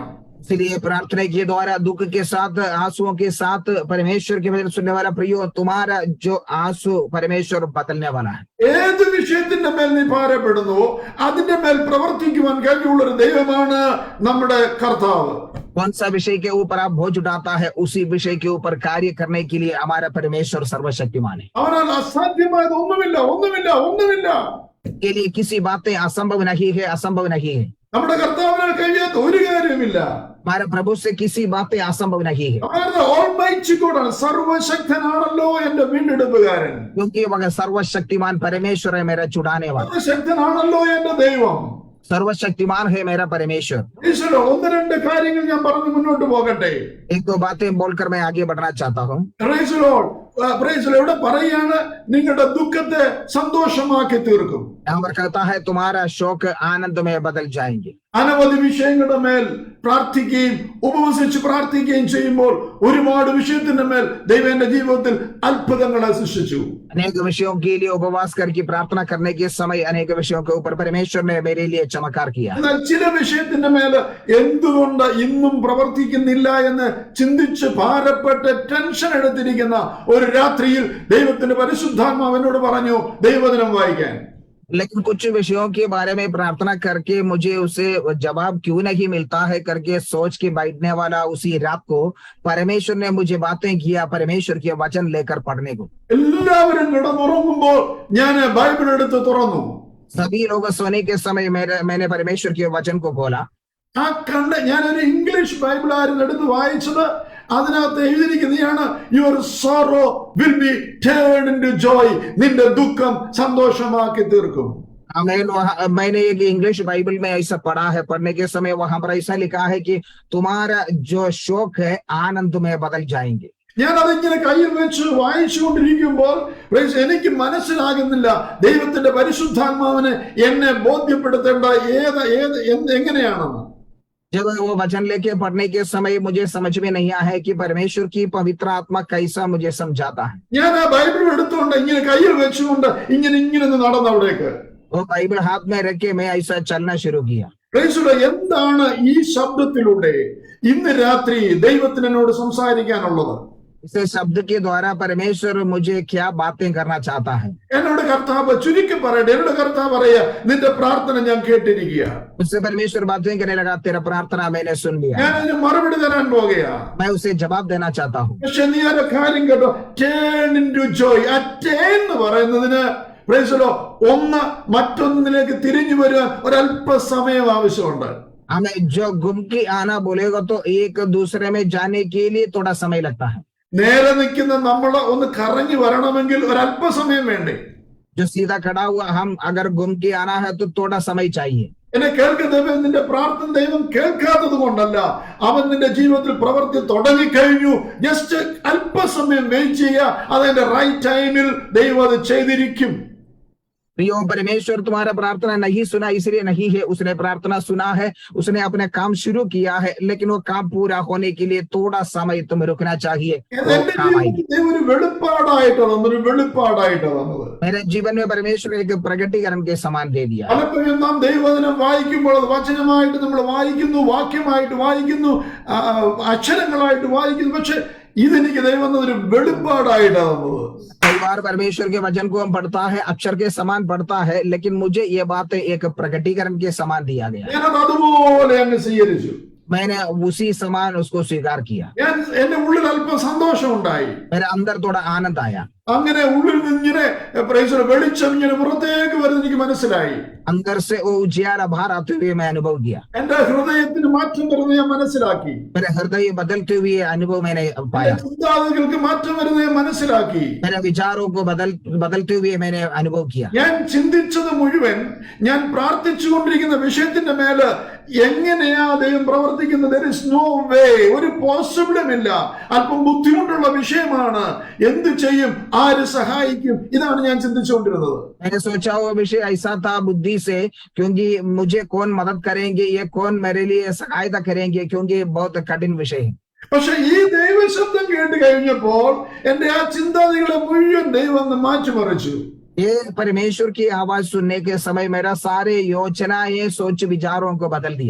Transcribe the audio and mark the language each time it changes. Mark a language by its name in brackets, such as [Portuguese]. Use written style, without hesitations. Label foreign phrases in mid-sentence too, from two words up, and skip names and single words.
[Hindi] इसलिए प्रार्थना के द्वारा दुख के साथ आंसुओं के साथ परमेश्वर के वचन सुनने वाला प्रियो, तुम्हारा जो आंसू परमेश्वर बदलने वाला है। [Malayalam] ഏത് വിഷയത്തിന്റെ മേൽ നീ ഭാരപ്പെടുന്നുവോ അതിന്റെ മേൽ പ്രവർത്തിക്കുവാൻ കഴിവുള്ള ഒരു ദൈവമാണ് നമ്മുടെ കർത്താവ്. [Hindi] कौन सा विषय के ऊपर आप बोझ उठाता है, उसी विषय के ऊपर कार्य करने के लिए हमारा परमेश्वर सर्वशक्तिमान है। [Malayalam] അവനാൽ അസാധ്യമായത് ഒന്നുമില്ല, ഒന്നുമില്ല, ഒന്നുമില്ല. [Hindi] के लिए किसी बातें असंभव नहीं है, असंभव नहीं है। [Malayalam] നമ്മുടെ കർത്താവിനാൽ കഴിയാത്ത ഒരു കാര്യമില്ല. [Hindi] हमारे प्रभु से किसी बातें असंभव नहीं है, [English] Almighty God, [Malayalam] സർവശക്തനാണല്ലോ എന്റെ വീണ്ടെടുപ്പുകാരൻ. [Hindi] क्योंकि वह सर्वशक्तिमान परमेश्वर है, मेरा छुड़ाने वाला। [Malayalam] സർവശക്തനാണല്ലോ എന്റെ ദൈവം. [Hindi] सर्वशक्तिमान है मेरा परमेश्वर। [Malayalam] ഈശ്വരോ, 1-2 കാര്യങ്ങൾ ഞാൻ പറഞ്ഞു മുന്നോട്ട് പോകട്ടെ. [Hindi] 1-2 बातें बोलकर मैं आगे बढ़ना चाहता हूँ। [Malayalam] ഇവിടെ പറയാണ് നിങ്ങളുടെ ദുഃഖത്തെ സന്തോഷമാക്കി തീർക്കും. [Hindi] यहाँ पर कहता है तुम्हारा शोक आनंद में बदल जाएंगे। [Malayalam] അനവധി വിഷയങ്ങളുടെ മേൽ പ്രാർത്ഥിക്കുകയും ഉപവസിച്ച് പ്രാർത്ഥിക്കുകയും ചെയ്യുമ്പോൾ ഒരുപാട് വിഷയത്തിന്റെ മേൽ ദൈവം എന്റെ ജീവിതത്തിൽ അത്ഭുതങ്ങളെ സൃഷ്ടിച്ചു. [Hindi] अनेक विषयों के लिए उपवास करके प्रार्थना करने के समय अनेक विषयों के ऊपर परमेश्वर ने मेरे लिए चमत्कार किया। [Malayalam] എന്നാൽ ചില വിഷയത്തിന്റെ മേൽ എന്തുകൊണ്ട് ഇന്നും പ്രവർത്തിക്കുന്നില്ല എന്ന് ചിന്തിച്ച് ഭാരപ്പെട്ട് ടെൻഷൻ എടുത്തിരിക്കുന്ന ഒരു രാത്രിയിൽ ദൈവത്തിന്റെ പരിശുദ്ധാത്മാവിനോട് പറഞ്ഞു ദൈവവചനം വായിക്കാൻ. [Hindi] लेकिन कुछ विषयों के बारे में प्रार्थना करके मुझे उसे जवाब क्यों नहीं मिलता है करके सोच के बैठने वाला उसी रात को परमेश्वर ने मुझे बातें किया, परमेश्वर के वचन लेकर पढ़ने को। [Malayalam] എല്ലാവരും കിടന്നുറങ്ങുമ്പോൾ ഞാൻ ബൈബിൾ എടുത്ത് തുറന്നു. [Hindi] सभी लोग सोने के समय मैंने परमेश्वर के वचन को खोला। [Malayalam] ആ ഞാനൊരു [English] English Bible [Malayalam] ആയിരുന്നു എടുത്ത് വായിച്ചത്. അതിനകത്ത് എഴുതിയിരിക്കുന്നതാണ്, [English] your sorrow will be turned into joy. [Malayalam] നിന്റെ ദുഃഖം സന്തോഷമാക്കി തീർക്കും. [Hindi] मैंने एक [English] English Bible [Hindi] में ऐसा पढ़ा है, पढ़ने के समय वहां पर ऐसा लिखा है कि तुम्हारा जो शोक है आनंद में बदल जाएंगे। [Malayalam] ഞാൻ അതിങ്ങനെ കയ്യിൽ വെച്ച് വായിച്ചുകൊണ്ടിരിക്കുമ്പോൾ എനിക്ക് മനസ്സിലാകുന്നില്ല ദൈവത്തിന്റെ പരിശുദ്ധാത്മാവിന് എന്നെ ബോധ്യപ്പെടുത്തേണ്ട എങ്ങനെയാണെന്ന്. [Hindi] जब वो वचन लेके पढ़ने के समय मुझे समझ में नहीं आया है कि परमेश्वर की पवित्र आत्मा कैसा मुझे समझाता है। [Malayalam] ഞാൻ ആ ബൈബിൾ എടുത്തുകൊണ്ട് ഇങ്ങനെ കയ്യിൽ വെച്ചുകൊണ്ട് ഇങ്ങനെ നടന്നു അവിടേക്ക്. [Hindi] वो बाइबल हाथ में रख के मैं ऐसा चलना शुरू किया। [Malayalam] എന്താണ് ഈ ശബ്ദത്തിലൂടെ ഇന്ന് രാത്രി ദൈവത്തിന് എന്നോട് സംസാരിക്കാനുള്ളത്? [Hindi] इस शब्द के द्वारा परमेश्वर मुझे क्या बातें करना चाहता है? [Malayalam] എന്നോട് കർത്താവ് ചുരുക്കി പറയട്ടെ, എന്നോട് കർത്താവ് പറയാ, നിന്റെ പ്രാർത്ഥന ഞാൻ കേട്ടിരിക്കുക. [Hindi] उससे परमेश्वर बातें करने लगा, तेरा प्रार्थना मैंने सुन लिया, [Malayalam] ഞാൻ അതിന് മറുപടി തരാൻ പോകുകയാ. [Hindi] मैं उसे जवाब देना चाहता हूँ। [Malayalam] പക്ഷെ നീ ആ കാര്യം കേട്ടോ, [English] turn into joy. [Malayalam] ആ ടേൺ എന്ന് പറയുന്നതിന് ഒന്ന് മറ്റൊന്നിലേക്ക് തിരിഞ്ഞു വരുവാൻ ഒരല്പസമയം ആവശ്യമുണ്ട്. [Hindi] हमें जो घूम के आना बोलेगा तो एक दूसरे में जाने के लिए थोड़ा समय लगता है। [Malayalam] നേരെ നിൽക്കുന്ന നമ്മള് ഒന്ന് കറങ്ങി വരണമെങ്കിൽ ഒരല്പസമയം വേണ്ടേ? [Hindi] जो सीधा खड़ा हुआ हम अगर घूम के आना है तो थोड़ा समय चाहिए। [Malayalam] എന്നെ കേൾക്കുന്ന നിന്റെ പ്രാർത്ഥന ദൈവം കേൾക്കാത്തത് കൊണ്ടല്ല, അവൻ നിന്റെ ജീവിതത്തിൽ പ്രവൃത്തി തുടങ്ങിക്കഴിഞ്ഞു. ജസ്റ്റ് അല്പസമയം വെയിറ്റ് ചെയ്യുക, അതിന്റെ [English] right time [Malayalam] ദൈവം അത് ചെയ്തിരിക്കും. [Hindi] प्रियो, परमेश्वर तुम्हारा प्रार्थना नहीं सुना इसलिए नहीं है, उसने प्रार्थना सुना है, उसने अपने काम शुरू किया है, लेकिन वो काम पूरा होने के लिए थोड़ा समय तुम्हें रुकना चाहिए। [Malayalam] ഒരു വെളിപ്പാടായിട്ട് തന്നത് [Hindi] मेरे जीवन में परमेश्वर एक प्रकटीकरण के समान दे दिया। [Malayalam] പലപ്പോഴും നാം ദൈവവചനം വായിക്കുമ്പോൾ അത് വചനമായിട്ട് നമ്മൾ വായിക്കുന്നു, വാക്യമായിട്ട് വായിക്കുന്നു, അക്ഷരങ്ങളായിട്ട് വായിക്കുന്നു. പക്ഷെ ഇതെനിക്ക് ദൈവം ഒരു വെളിപ്പാടായിട്ടാണ് തന്നത്. [Hindi] कई बार परमेश्वर के वचन को हम पढ़ता है, अक्षर के समान पढ़ता है, लेकिन मुझे ये बात एक प्रकटीकरण के समान दिया गया। [Malayalam] ഞാനത് അതുപോലെ അങ്ങ് സ്വീകരിച്ചു. [Hindi] मैंने उसी समान उसको स्वीकार किया। [Malayalam] എന്റെ ഉള്ളിൽ അല്പം സന്തോഷം ഉണ്ടായി. [Hindi] मेरे अंदर थोड़ा आनंद आया। [Malayalam] അങ്ങനെ ഉള്ളിൽ നിന്നിങ്ങനെ വെളിച്ചം ഇങ്ങനെ പുറത്തേക്ക് വരുന്നത് എനിക്ക് മനസ്സിലായി. [Hindi] अंदर से वो उजियारा बाहर आते हुए मैं अनुभव किया। [Malayalam] എന്റെ ഹൃദയത്തിന് മാറ്റം വരുന്നത് ഞാൻ മനസ്സിലാക്കി. [Hindi] मेरे हृदय बदलते हुए अनुभव मैंने पाया। [Malayalam] ചിന്താഗതികൾക്ക് മാറ്റം വരുന്നത് ഞാൻ മനസ്സിലാക്കി. [Hindi] मेरे विचारों को बदलते हुए मैंने अनुभव किया। [Malayalam] ഞാൻ ചിന്തിച്ചത് മുഴുവൻ, ഞാൻ പ്രാർത്ഥിച്ചുകൊണ്ടിരിക്കുന്ന വിഷയത്തിന്റെ മേല് എങ്ങനെയാ ദൈവം പ്രവർത്തിക്കുന്നത്, [English] there is no way, [Malayalam] ഒരു പോസിബിളും ഇല്ല. അല്പം ബുദ്ധിമുട്ടുള്ള വിഷയമാണ്, എന്ത് ചെയ്യും, ആര് സഹായിക്കും, ഇതാണ് ഞാൻ ചിന്തിച്ചുകൊണ്ടിരുന്നത്. [Hindi] मैंने सोचा वो विषय ऐसा था बुद्धि से, क्योंकि मुझे कौन मदद करेंगे, ये कौन मेरे लिए सहायता करेंगे, क्योंकि बहुत कठिन विषय है। [Malayalam] പക്ഷെ ഈ ദൈവശബ്ദം കേട്ട് കഴിഞ്ഞപ്പോൾ എന്റെ ആ ചിന്താഗതികളെ മുഴുവൻ ദൈവം മാറ്റിമറിച്ചു. [Hindi] ये परमेश्वर की आवाज सुनने के समय मेरा सारे योजनाएं, सोच विचारों को बदल दिया।